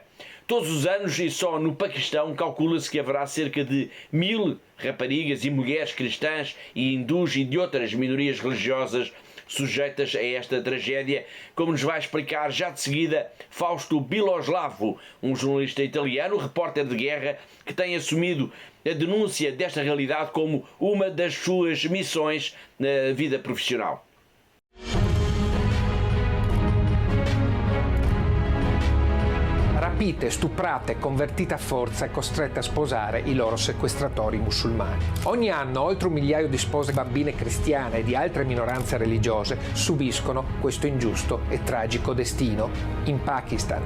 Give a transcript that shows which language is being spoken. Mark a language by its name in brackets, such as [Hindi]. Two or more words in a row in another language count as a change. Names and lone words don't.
[Portuguese] Todos os anos, e só no Paquistão, calcula-se que haverá cerca de 1000 raparigas e mulheres cristãs e hindus e de outras minorias religiosas sujeitas a esta tragédia, como nos vai explicar já de seguida Fausto Biloslavo, um jornalista italiano, repórter de guerra, que tem assumido a denúncia desta realidade como uma das suas missões na vida profissional. [Italian] Rapite, stuprate, convertite a forza e costrette a sposare i loro sequestratori musulmani. Ogni anno oltre 1 migliaio di spose bambine cristiane e di altre minoranze religiose subiscono questo ingiusto e tragico destino in Pakistan.